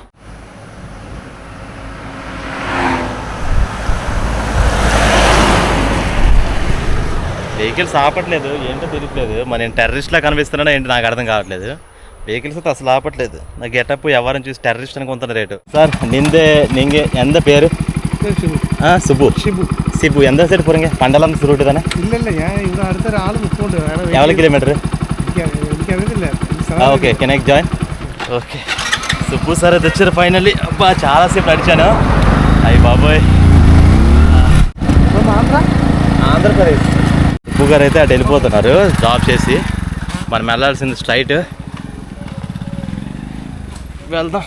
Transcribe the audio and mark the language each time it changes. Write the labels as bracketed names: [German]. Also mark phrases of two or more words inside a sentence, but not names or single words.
[Telugu] వెహికల్స్ ఆపట్లేదు, ఏంటో తెలియట్లేదు. మరి నేను టెర్రరిస్ట్లా కనిపిస్తున్నానో ఏంటి నాకు అర్థం కావట్లేదు. వెహికల్స్ అయితే అసలు ఆపట్లేదు. నా గెటప్ ఎవరిని చూసి టెర్రరిస్ట్ అని కొంత రేటు. [Tamil] సార్ நீங்கள் எந்த பேர்? சுபு. சிபு எந்த சைடு போகிறீங்க? பண்டலம் ரூட்டு தானே? இல்லைங்க, இவ்வளோ அடுத்த ஆள் போட்டு எவ்வளோ கிலோமீட்டரு? இல்லை. [English] Okay can I join? [Telugu] ఓకే సుబ్బు సార్ అయితే వచ్చారు ఫైనల్లీ. అబ్బా చాలాసేపు నడిచాను. అయ్యి బాబోయ్, ఆంధ్రప్రదేశ్. సుబ్బు గారు అయితే అటు వెళ్ళిపోతున్నారు జాబ్ చేసి. మనం వెళ్ళాల్సింది స్ట్రైట్ వెళ్దాం.